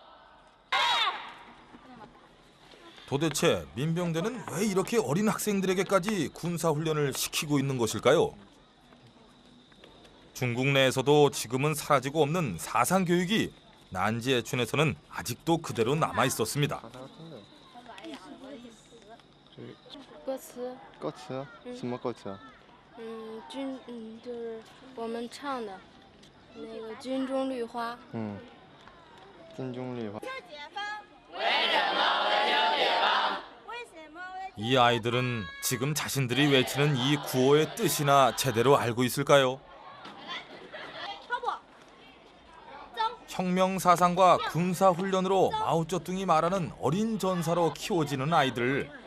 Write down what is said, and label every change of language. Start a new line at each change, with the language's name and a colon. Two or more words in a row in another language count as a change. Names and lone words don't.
Korean: 도대체 민병대는 왜 이렇게 어린 학생들에게까지 군사훈련을 시키고 있는 것일까요? 중국 내에서도 지금은 사라지고 없는 사상교육이 난지에춘에서는 아직도 그대로 남아 있었습니다.
Chinese: 歌词。歌词？什么歌词？就是我们唱的那个《军中绿花》。军中绿花。
Korean: 이 아이들은 지금 자신들이 외치는 이 구호의 뜻이나 제대로 알고 있을까요? 혁명 사상과 군사 훈련으로 마오쩌둥이 말하는 어린 전사로 키워지는 아이들.